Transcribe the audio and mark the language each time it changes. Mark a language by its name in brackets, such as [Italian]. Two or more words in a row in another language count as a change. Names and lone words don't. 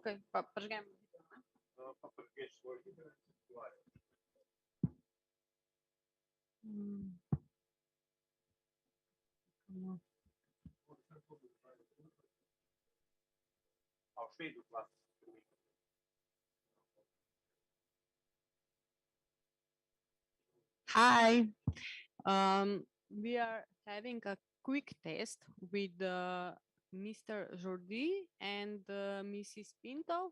[Slovenian] Ok, pa prižgem. Pa prižgeš svoj video. A v Švedu glas. [English] Hi, we are having a quick test with Mr. Jordi and Mrs. Pinto.